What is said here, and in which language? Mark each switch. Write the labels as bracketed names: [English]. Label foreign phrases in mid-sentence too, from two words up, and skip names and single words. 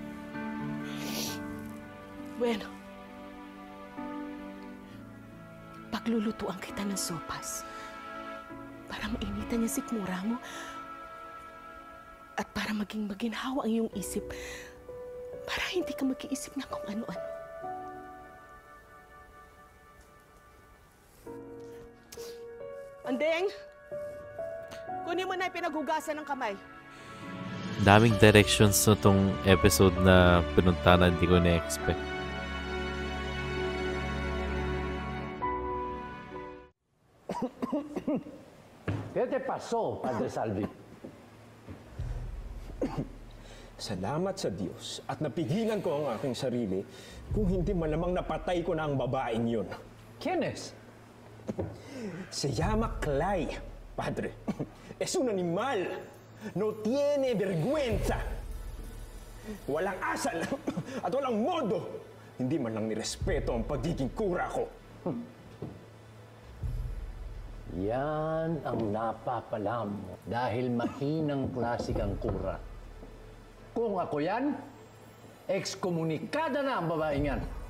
[Filipino] Bueno, paglulutuan kita ng sopas para mainitan niya sikmura mo at para maging maginhawa ang iyong isip para hindi ka mag-iisip na kung ano-ano. Andeng! Kunin mo na yung pinaghugasan ng kamay. Daming directions na tong episode na pinunta na hindi ko na-expect. [Spanish] ¿Qué te pasó, Padre Salvi? [Filipino] Salamat sa Diyos at napigilan ko ang aking sarili kung hindi malamang napatay ko na ang babaeng yun. [Spanish] ¿Quién es? Se llama Clay, Padre. Es un animal. No tiene vergüenza. [Filipino] Walang asal at walang modo. Hindi man lang nirespeto ang pagiging kura ko. Yan ang napapalam mo dahil mahinang klase kang kura. Kung ako yan, ekskomunikada na ang babaeng yan.